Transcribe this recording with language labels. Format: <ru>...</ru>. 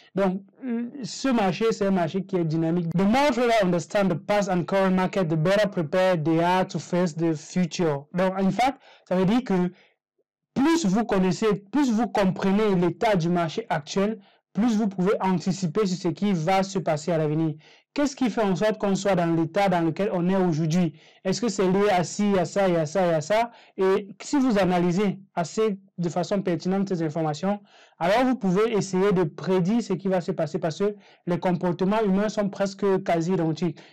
<fr>Donc, ce marché, c'est un marché qui est dynamique.</fr> <en>The more traders understand the past and current market, the better prepared they are to face the future.</en> <fr>Donc, en fait, ça veut dire que plus vous connaissez, plus vous comprenez l'état du marché actuel, plus vous pouvez anticiper sur ce qui va se passer à l'avenir. Qu'est-ce qui fait en sorte qu'on soit dans l'état dans lequel on est aujourd'hui? Est-ce que c'est lié à ci, à ça et à ça et à ça? Et si vous analysez assez de façon pertinente ces informations, alors vous pouvez essayer de prédire ce qui va se passer parce que les comportements humains sont presque quasi identiques.</fr>